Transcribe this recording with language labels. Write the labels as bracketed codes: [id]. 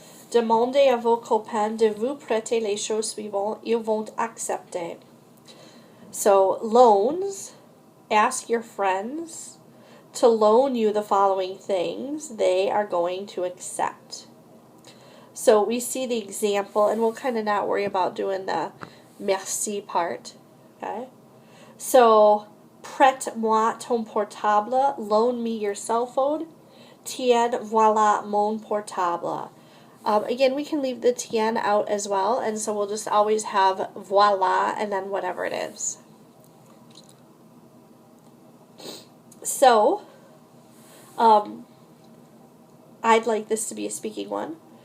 [fr] Demandez à vos copains de vous prêter les choses suivantes. Ils vont accepter. [en] So loans, ask your friends to loan you the following things. They are going to accept. So we see the example, and we'll kind of not worry about doing the merci part. Okay? So, [fr] prête-moi ton portable, [en] loan me your cell phone. [fr] Tiens, voilà mon portable. [en] Again, we can leave the tiens out as well, and so we'll just always have voilà and then whatever it is. So, I'd like this to be a speaking one.